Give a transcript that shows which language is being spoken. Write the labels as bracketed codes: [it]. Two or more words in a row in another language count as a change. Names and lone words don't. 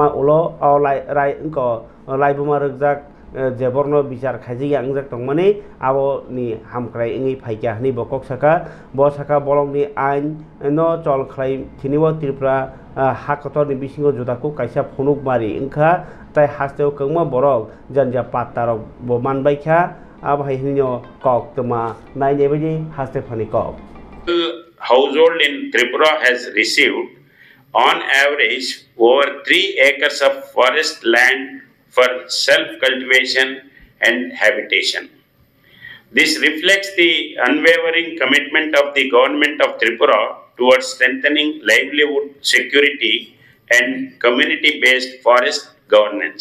[trp] उलो राय लाइबुमा रगजाक जेबरनो बिचार खाइजि आंजाक तंमानि आबोनि हामक्राय इंगै फाइका हनि बकक साका ब साका बलंनि आइन न चल खलाय थिनिबो त्रिपुरा हाकतनि बिसिङो जुदाखौ काइसा फुनुक मारि इंखा ताइ हास्तेव कौमा बरक जनजा पात्तारक ब मानबायखा आबहाय हिनो कक तमा नायने बायदि हास्तेफानि कक [en] household in Tripura has received on average over 3 acres of forest land for self-cultivation and habitation. This reflects the unwavering commitment of the government of Tripura towards strengthening livelihood security and community-based forest governance.